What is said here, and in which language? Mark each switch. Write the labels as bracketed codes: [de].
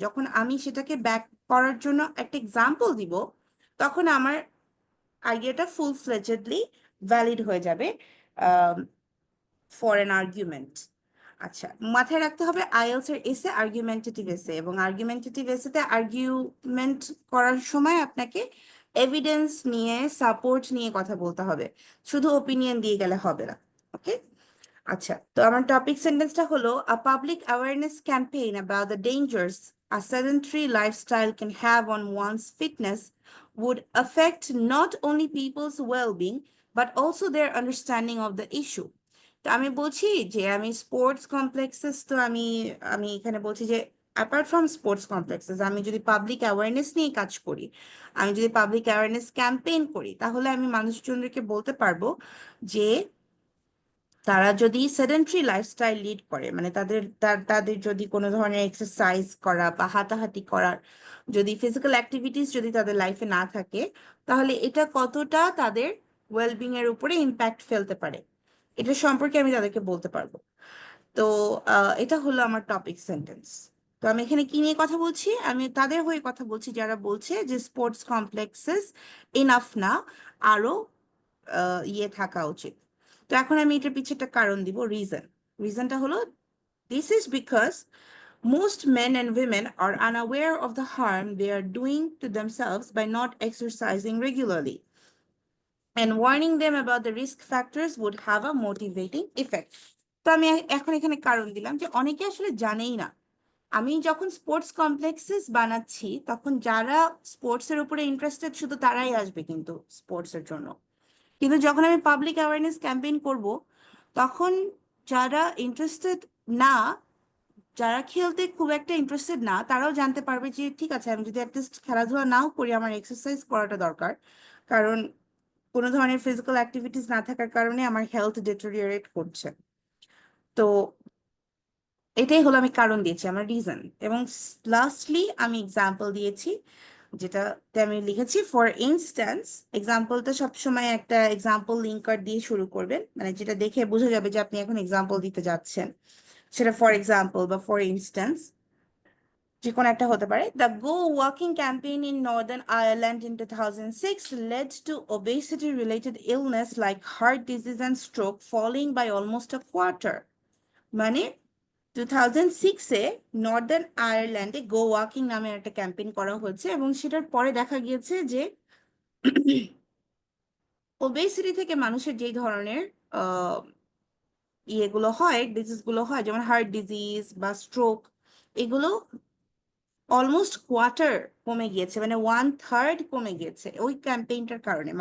[bn] যখন আমি সেটাকে ব্যাক করার জন্য একটা এক্সাম্পল দিব তখন আমার আইডিয়াটা ফুল ফ্লেজেডলি ভ্যালিড হয়ে যাবে [en] For an argument. [bn] আচ্ছা, মাথায় রাখতে হবে আইএলস এর এসে আর্গুমেন্টেটিভ এসে, এবং আর্গুমেন্টেটিভ এসেতে আর্গুমেন্ট করার সময় আপনাকে এভিডেন্স নিয়ে সাপোর্ট নিয়ে কথা বলতে হবে, শুধু ওপিনিয়ন দিয়ে গেলে হবে না। [en] okay, [bn] আচ্ছা, তো আমার টপিক সেন্টেন্সটা হলো [en] A public awareness campaign about the dangers a sedentary lifestyle can have on one's fitness would affect not only people's well-being but also their understanding of the issue. [bn] তো আমি বলছি যে আমি স্পোর্টস কমপ্লেক্সেস, তো আমি আমি এখানে বলছি যে অ্যাপার্ট ফ্রম স্পোর্টস কমপ্লেক্সেস আমি যদি পাবলিক অ্যাওয়ারনেস নিয়ে কাজ করি, আমি যদি পাবলিক অ্যাওয়ারনেস ক্যাম্পেইন করি, তাহলে আমি মানুষজনদেরকে বলতে পারবো যে তারা যদি সেডেন্টারি লাইফস্টাইল লিড করে, মানে তাদের যদি কোনো ধরনের এক্সারসাইজ করা বা হাঁটাহাঁটি করার যদি ফিজিক্যাল অ্যাক্টিভিটিস যদি তাদের লাইফে না থাকে, তাহলে এটা কতটা তাদের ওয়েলবিং এর উপরে ইম্প্যাক্ট ফেলতে পারে, এটা সম্পর্কে আমি তাদেরকে বলতে পারবো। তো এটা হলো আমার টপিক সেন্টেন্স। তো আমি এখানে কি নিয়ে কথা বলছি? আমি তাদের হয়ে কথা বলছি যারা বলছে যে স্পোর্টস কমপ্লেক্সেস ইনাফ না, আরো ইয়ে থাকা উচিত। তো এখন আমি এটার পিছে একটা কারণ দিব, রিজনটা হলো [en] This is because most men and women are unaware of the harm they are doing to themselves by not exercising regularly, and warning them about the risk factors would have a motivating effect. [bn] তো আমি এখন এখানে কারণ দিলাম যে অনেকে আসলে জানেই না। আমি যখন স্পোর্টস কমপ্লেক্সেস বানাচ্ছি তখন যারা স্পোর্টস এর উপরে ইন্টারেস্টেড শুধু তারাই আসবে কিন্তু স্পোর্টস এর জন্য, কিন্তু যখন আমি পাবলিক অ্যাওয়ারনেস ক্যাম্পেইন করব তখন যারা ইন্টারেস্টেড না, যারা খেলতে খুব একটা ইন্টারেস্টেড না, তারাও জানতে পারবে যে ঠিক আছে, আমি যদি অ্যাটলিস্ট খেলাধুলা নাও করি আমার এক্সারসাইজ করাটা দরকার, কারণ কোনো ধরনের ফিজিক্যাল অ্যাক্টিভিটিস না থাকার কারণে আমার হেলথ ডিটেরিওরেট করছে। তো এটাই হলো আমি কারণ দিয়েছি, আমার রিজন, এবং লাস্টলি আমি এক্সাম্পল দিয়েছি, যেটাতে আমি লিখেছি ফর ইনস্ট্যান্স। এক্সাম্পলটা সবসময় একটা এক্সাম্পল লিঙ্কার দিয়ে শুরু করবেন, মানে যেটা দেখে বোঝা যাবে যে আপনি এখন এক্সাম্পল দিতে যাচ্ছেন, সেটা ফর এক্সাম্পল বা ফর ইনস্ট্যান্স যে কোনো একটা হতে পারে। [en] The go walking campaign in Northern Ireland in 2006 led to obesity related illness like heart disease and stroke falling by almost a quarter। [bn] মানে 2006-এ নর্দার্ন আয়ারল্যান্ডে গো ওয়াকিং নামে একটা ক্যাম্পেইন করা হয়েছে, এবং সেটার পরে দেখা গিয়েছে যে ওবেসিটি থেকে মানুষের যেই ধরনের ইয়েগুলো হয়, ডিজিজগুলো হয়, যেমন হার্ট ডিজিজ বা স্ট্রোক, এগুলো অলমোস্ট কোয়ার্টার কমে গিয়েছে, মানে 1/3 কমে গিয়েছে ওই ক্যাম্পেইনটার কারণে।